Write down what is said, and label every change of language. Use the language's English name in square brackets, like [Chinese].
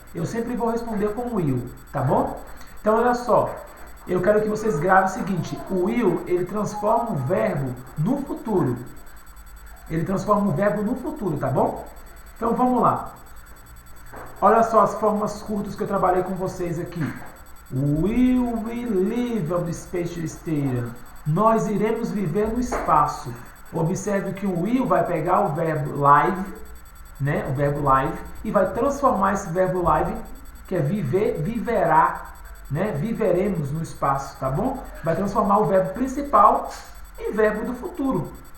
[Portuguese] Eu sempre vou responder com o will, tá bom? Então olha só, eu quero que vocês gravem o seguinte: o will, ele transforma o verbo no futuro. Ele transforma o verbo no futuro, tá bom? Então vamos lá. Olha só as formas curtas que eu trabalhei com vocês aqui. [English] Will we live on the space station? [Portuguese] Nós iremos viver no espaço. Observe que o will vai pegar o verbo live, né? O verbo live, e vai transformar esse verbo live, que é viver, viverá, né? Viveremos no espaço, tá bom? Vai transformar o verbo principal em verbo do futuro.